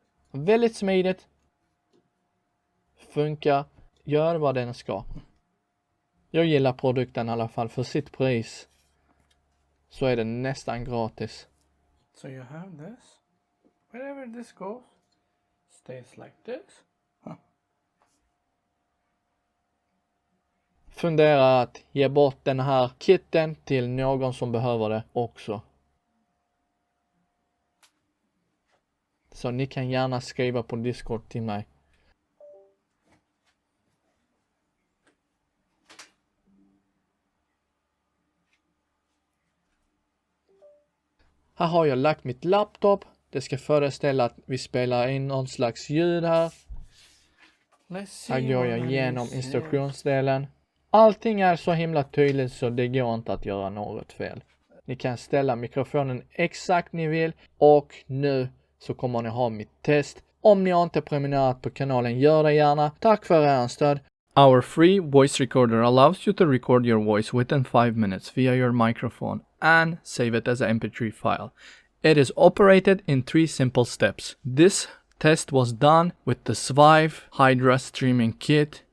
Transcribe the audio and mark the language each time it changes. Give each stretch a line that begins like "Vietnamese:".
Swedish: Väldigt smidigt. Funkar. Gör vad den ska. Jag gillar produkten i alla fall. För sitt pris så är den nästan gratis.
English: So you have this. Wherever this goes, stays like this.
Swedish: Fundera att ge bort den här kitten till någon som behöver det också. Så ni kan gärna skriva på Discord till mig. Här har jag lagt mitt laptop. Det ska föreställa att vi spelar in någon slags ljud här. Här går jag igenom instruktionsdelen. Allting är så himla tydligt så det går inte att göra något fel. Ni kan ställa mikrofonen exakt ni vill. Och nu så kommer ni ha mitt test. Om ni inte prenumererat på kanalen, gör det gärna. Tack för er stöd.
English: Our free voice recorder allows you to record your voice within 5 minutes via your microphone and save it as an MP3 file. It is operated in 3 simple steps. This test was done with the Svive Hydra streaming kit.